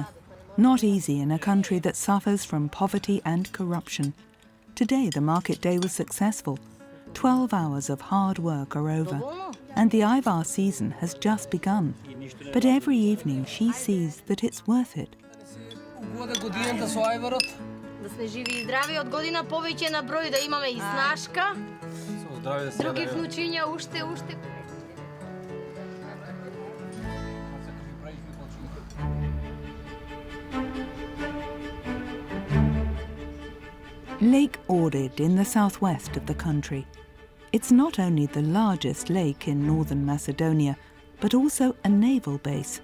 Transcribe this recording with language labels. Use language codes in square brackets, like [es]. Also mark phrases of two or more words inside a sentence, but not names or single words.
[en] Not easy in a country that suffers from poverty and corruption. Today the market day was successful. 12 hours of hard work are over, and the Ayva season has just begun. But every evening she sees that it's worth it. [mk] Да сме живи и здрави, од година повеќе на број, да имаме и снашка. Други внучиња уште. [en] Lake Ohrid in the southwest of the country. It's not only the largest lake in northern Macedonia, but also a naval base.